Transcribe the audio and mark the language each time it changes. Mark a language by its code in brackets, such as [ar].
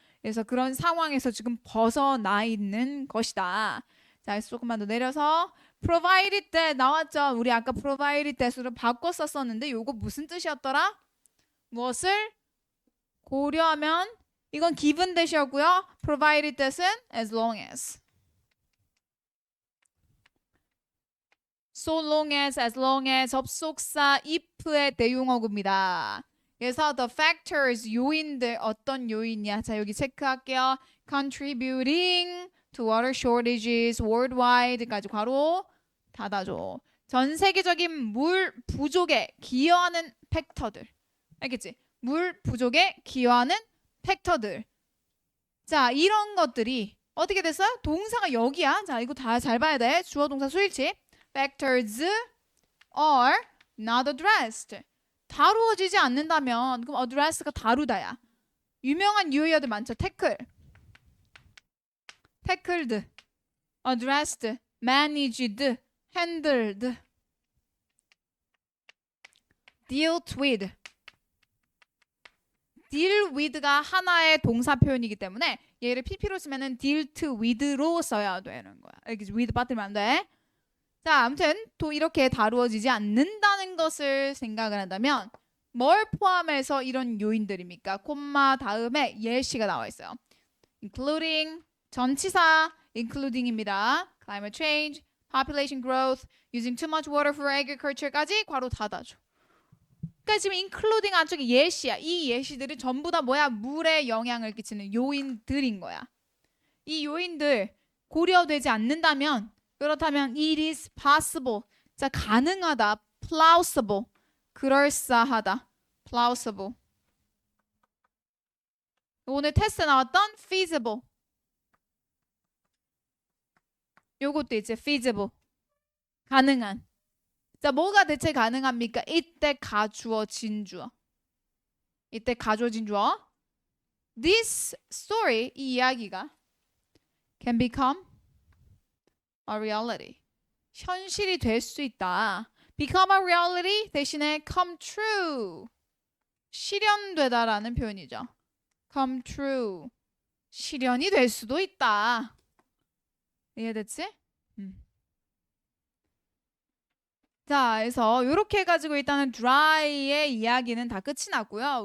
[ko] 그래서 그런 상황에서 지금 벗어나 있는 것이다. 자, 조금만 더 내려서 provided 때 나왔죠. 우리 아까 provided that 으로 바꿨었었는데 요거 무슨 뜻이었더라? 무엇을 고려하면 이건 given that 이었고요. [en] provided that은 as long as. so long as long as 접속사 if의 대용어구입니다. [ko] 그래서 the factors, 요인들 어떤 요인이야? 자, 여기 체크할게요. [en] contributing to water shortages worldwide 까지 괄호 닫아줘. [ko] 전 세계적인 물 부족에 기여하는 팩터들. 알겠지? 물 부족에 기여하는 팩터들. 자, 이런 것들이 어떻게 됐어요? 동사가 여기야. 자, 이거 다 잘 봐야 돼. 주어 동사 수일치. [en] Factors are not addressed. [ko] 다루어지지 않는다면 그럼 address가 다루다야. 유명한 유의어들 많죠. [en] tackle, tackled, addressed, managed, handled, dealt with. [ko] deal with 가 하나의 동사 표현이기 때문에 얘를 pp로 쓰면은 dealt with 로 써야 되는 거야. 여기 with 빠뜨리면 안 돼. 자, 아무튼 또 이렇게 다루어지지 않는다는 것을 생각을 한다면 뭘 포함해서 이런 요인들입니까? 콤마 다음에 예시가 나와 있어요. including 전치사 including입니다. [en] climate change, population growth, using too much water for agriculture 까지 괄호 닫아줘. [ko] 그러니까 지금 including 안쪽에 예시야. 이 예시들이 전부 다 뭐야? 물에 영향을 끼치는 요인들인 거야. 이 요인들 고려되지 않는다면 그렇다면 it is possible. 자, 가능하다. plausible. 그럴싸하다. plausible. 오늘 테스트 나왔던 feasible. 요것도 이제 feasible. 가능한. 자, 뭐가 대체 가능합니까? 이때 가주어 진주어. 이때 가주어 진주어. [en] This story, 이 이야기가 can become a reality. [ko] 현실이 될 수 있다. [en] become a reality 대신에 come true. [ko] 실현되다라는 표현이죠. come true. 실현이 될 수도 있다. 이해됐지? 자, 그래서 이렇게 해가지고 일단은 dry의 이야기는 다 끝이 났고요.